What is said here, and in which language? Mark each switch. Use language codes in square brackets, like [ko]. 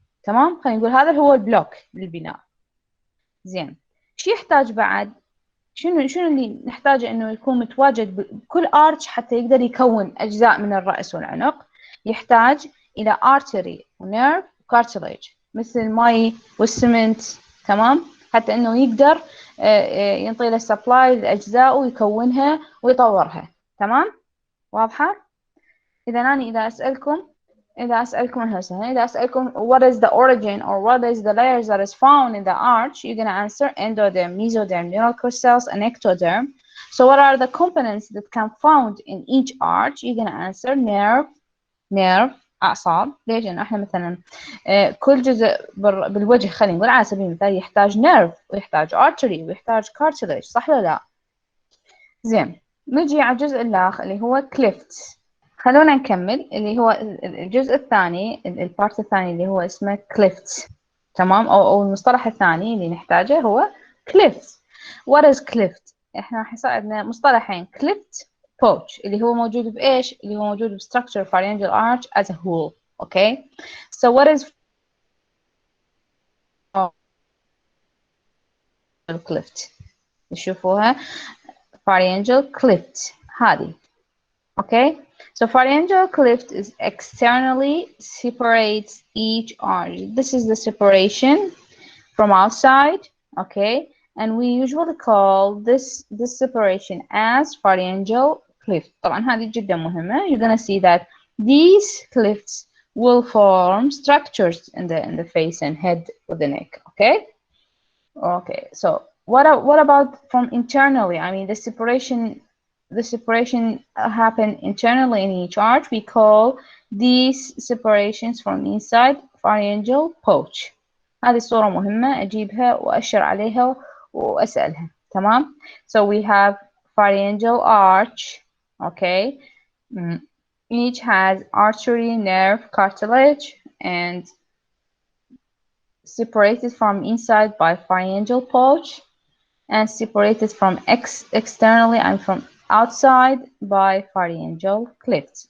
[ar] تمام، خلينا نقول هذا هو البلوك للبناء. زين، شو يحتاج بعد؟ شنو اللي نحتاجه انه يكون متواجد بكل ارش حتى يقدر يكون اجزاء من الراس والعنق؟ يحتاج الى artery ونيرف وكارتليج مثل المي والسمنت. تمام، حتى انه يقدر ينطي له سبلاي لاجزاء ويكونها ويطورها. تمام، واضحه؟ اذا اسالكم [en] هسه، اذا اسالكم what is the origin or what is the layers that is found in the arch, you're going to answer endoderm, mesoderm, neural crystals, and ectoderm. So what are the components that can found in each arch? You're going to answer nerve اعصاب. [ar] ليش؟ لانه احنا مثلا كل جزء بالوجه خلينا نقول على سبيل المثال يحتاج nerve ويحتاج artery ويحتاج cartilage، صح ولا لا؟ زين، نجي على الجزء الاخر اللي هو clefts. خلونا نكمل اللي هو الجزء الثاني، البارت الثاني اللي هو اسمه clefts. تمام، او المصطلح الثاني اللي نحتاجه هو clefts. [en] What is cleft؟ [ar] احنا راح يصير عندنا مصطلحين، cleft pouch اللي هو موجود بايش؟ اللي هو موجود بstructure pharyngeal arch as a whole. [en] Okay, so what is cleft؟ نشوفوها pharyngeal cleft هذه. Okay, so pharyngeal cleft is externally separates each arch. This is the separation from outside. Okay, and we usually call this separation as pharyngeal cleft. [ar] طبعا هذه جدا مهمة. [en] You're gonna see that these clefts will form structures in the face and head of the neck. Okay, so what about from internally? I mean, the separation happen internally in each arch. We call these separations from inside pharyngeal pouch. [ar] هذه الصورة مهمة أجيبها وأشر عليها وأسألها. تمام. [en] So we have pharyngeal arch. Okay. Each has artery, nerve, cartilage, and separated from inside by pharyngeal pouch, and separated from externally and from outside by pharyngeal clefts.